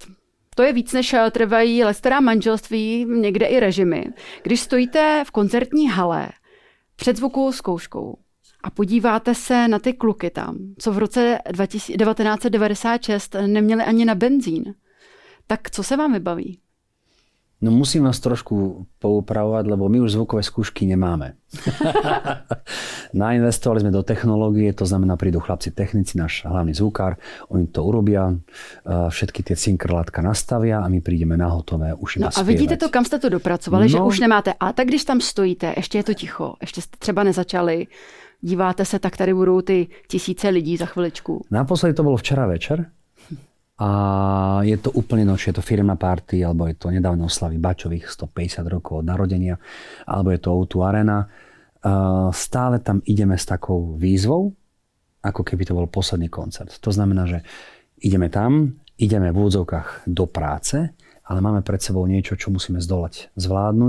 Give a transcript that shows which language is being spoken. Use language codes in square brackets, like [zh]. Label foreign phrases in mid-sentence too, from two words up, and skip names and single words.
[cs] To je víc, než trvají leckterá manželství, někde i režimy. Když stojíte v koncertní hale před zvukovou zkouškou a podíváte se na ty kluky tam, co v roce 1996 neměli ani na benzín, tak co se vám vybaví? [sk] No musím vás trošku poupravovať, lebo my už zvukové skúšky nemáme. Nainvestovali sme do technológie, to znamená, prídu chlapci technici, náš hlavný zvukár, oni to urobia, všetky tie cinkrlátka nastavia a my prídeme na hotové už iba spievať. A vidíte to, [cs] kam jste to dopracovali, že už nemáte. A tak když tam stojíte, ještě je to ticho, ještě jste třeba nezačali, díváte se, tak tady budou ty tisíce lidí za chviličku. [sk] Naposledy to bolo včera večer. A je to úplne nočie, je to firemná party, alebo je to nedávne oslavy Bačových 150 rokov od narodenia, alebo je to O2 Arena. Stále tam ideme s takou výzvou, ako keby to bol posledný koncert. To znamená, že ideme tam, ideme v úvodzovkách do práce, ale máme pred sebou niečo, čo musíme zdolať, zvládnuť.